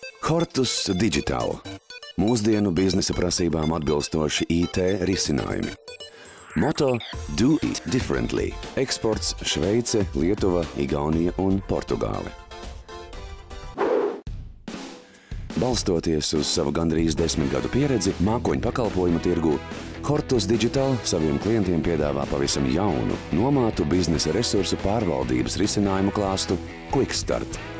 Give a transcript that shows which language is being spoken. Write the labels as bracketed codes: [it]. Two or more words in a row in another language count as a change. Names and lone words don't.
[lv] Hortus Digital – mūsdienu biznesa prasībām atbilstoši IT risinājumi. Moto [en] Do it differently – [lv] eksports Šveice, Lietuva, Igaunija un Portugāle. Balstoties uz savu gandrīz 10 gadu pieredzi mākoņu pakalpojumu tirgū, Hortus Digital saviem klientiem piedāvā pavisam jaunu, nomātu biznesa resursu pārvaldības risinājumu klāstu QuickStart.